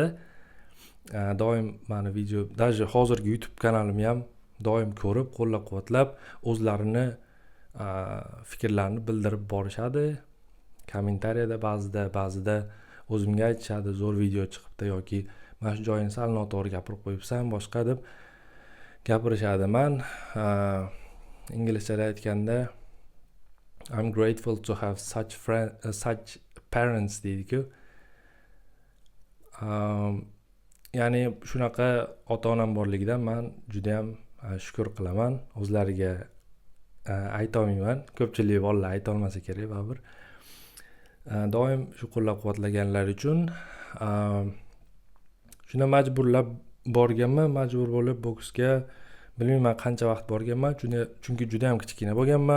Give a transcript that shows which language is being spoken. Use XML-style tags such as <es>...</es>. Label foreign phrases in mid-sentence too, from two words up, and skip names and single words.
<uz>Doim meni video, даже hozirgi YouTube kanalimni ham doim ko'rib, qo'llab-quvvatlab, o'zlarini fikrlarini bildirib borishadi kommentariyada, ba'zida o'zimga aytishadi zo'r video chiqibdi yoki mana shu joyini sal noto'g'ri gapirib qo'yibsan boshqa deb gapirishadi. Man inglizchada aytganda</uz> <en>I'm grateful to have such parents</en> <uz>deydi-ku. Ya'ni shunaqa ota-onam borligidan men juda ham shukr qilaman. O'zlariga ayta olmayman. Ko'pchilik bolalar ayta olmasa kerak baribir. Doim shu qo'llab-quvvatlaganlari uchun shuna majbur bo'lib boksga bilmayman qancha vaqt borganman, chunki juda ham kichkina bo'lganman.</uz>